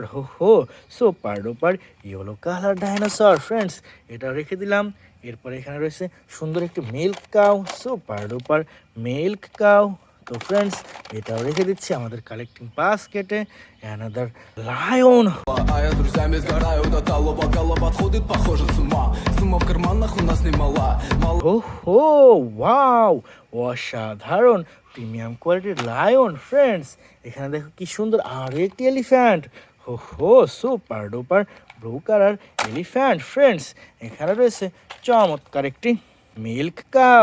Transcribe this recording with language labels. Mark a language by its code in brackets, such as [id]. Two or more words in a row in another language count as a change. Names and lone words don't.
[bn] হো হো [en] super duper yellow color dinosaur friends, [bn] এটাও রেখে দিলাম। এরপর এখানে রয়েছে সুন্দর একটি [en] milk cow, super duper milk cow. [bn] তো ফ্রেন্ডস এটাও রেখে দিচ্ছি আমাদের [en] collecting basket. another lion. [ru] А я с друзьями сгораю до талого, голова подходит, похоже, с ума. Сумма в карманах у нас немала. [bn] ওহো ওয়াও অসাধারণ [en] premium quality lion friends. [bn] এখানে দেখো কি সুন্দর আরও একটি এলিফ্যান্ট। ওহো [en] super duper blue color elephant friends. [bn] এখানে রয়েছে চমৎকার একটি [en] milk cow.